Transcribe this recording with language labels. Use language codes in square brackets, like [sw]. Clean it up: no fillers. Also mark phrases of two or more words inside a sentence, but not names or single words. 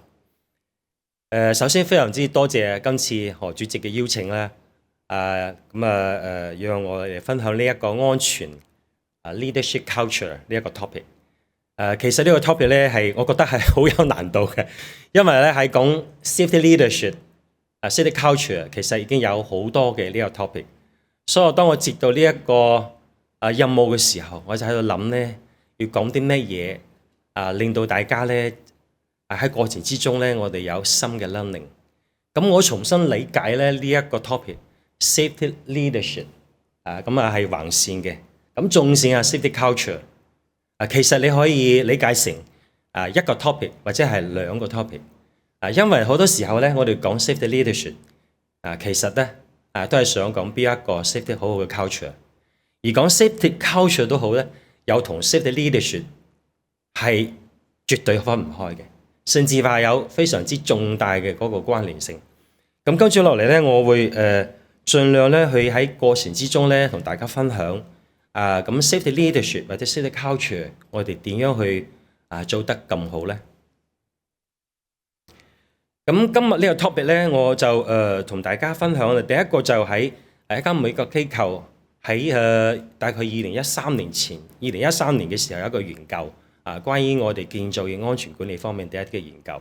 [yue] 首先非常之多謝今次何主席嘅邀請啦，讓我哋分享呢一個安全 [en] leadership culture [yue] 呢一個 topic。其實呢個 topic 咧係我覺得係好有難度嘅，因為咧係講 [en] safety leadership。 safety culture [yue] 其實已經有好多嘅呢個 topic， 所以當我接到呢一個任務嘅時候，我就喺度諗咧要講啲咩嘢令到大家咧喺過程之中咧我哋有新嘅 learning。咁我重新理解咧呢一個 [en] topic safety leadership [yue] 係橫線嘅，咁縱線 [en] safety culture [yue] 其實你可以理解成一個 topic 或者係兩個 topic。因為好多時候咧，我哋講 [en] safety leadership， [yue] 其實咧都係想講邊一個 safety 好好嘅 culture， 而講 [en] safety culture [yue] 都好咧，有同 [en] safety leadership [yue] 係絕對分唔開嘅，甚至話有非常之重大嘅嗰個關聯性。咁跟住落嚟咧，我會盡量咧去喺過程之中咧同大家分享咁 [en] safety leadership [yue] 或者 [en] safety culture， [yue] 我哋點樣去做得咁好咧？咁今日呢個 topic 咧，我就同大家分享啦。第一個就喺一間美國機構喺大概2013年前，2013年嘅時候有一個研究關於我哋建造業安全管理方面第一嘅研究。